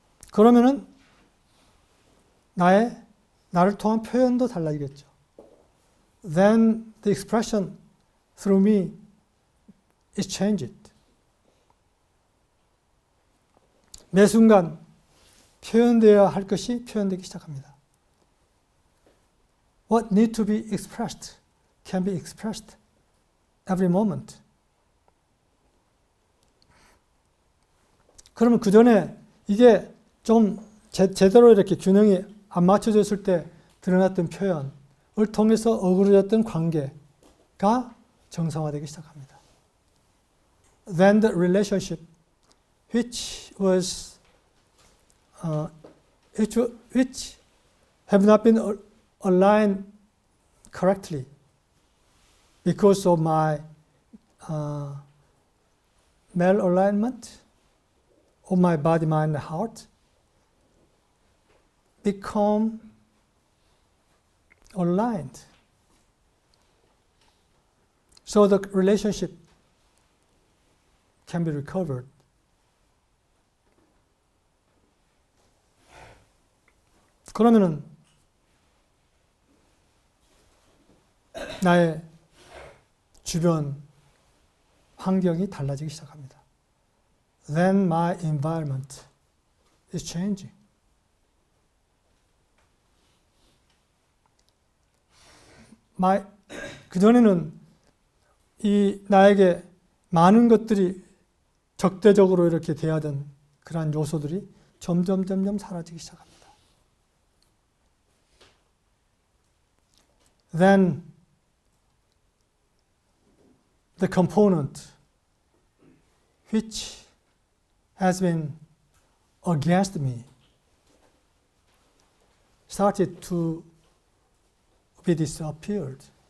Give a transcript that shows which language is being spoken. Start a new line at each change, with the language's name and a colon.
Korean: 그러면은 나를 통한 표현도 달라지겠죠.
English: Then the expression through me is changed.
Korean: 매 순간 표현되어야 할 것이 표현되기 시작합니다.
English: What needs to be expressed can be expressed every moment.
Korean: 그러면 그 전에 이게 좀 제대로 이렇게 균형이 안 맞춰졌을 때 드러났던 표현을 통해서 어그러졌던 관계가 정상화되기 시작합니다.
English: Then the relationship which was which have not been aligned correctly because of my malalignment of my body, mind, and heart, become aligned. So the relationship can be recovered.
Korean: 그러면은 나의 주변 환경이 달라지기 시작합니다.
English: Then my environment is changing.
Korean: 그전에는 이 나에게 많은 것들이 적대적으로 이렇게 대하던 그러한 요소들이 점점 사라지기 시작합니다.
English: Then the component which has been against me started to be disappeared.